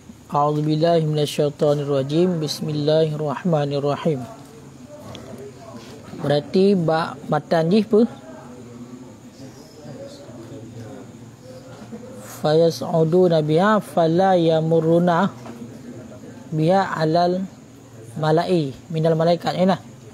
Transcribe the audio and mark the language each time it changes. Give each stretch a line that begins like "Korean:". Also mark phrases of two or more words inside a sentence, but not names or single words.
Arabic: أعوذ بالله من الشيطان الرجيم. بسم الله الرحمن الرحيم.
Banjar: Berarti matan ni apa?
Arabic: فيصعدون بها فلا يمرون بها على الملإ من الملائكة. Nah.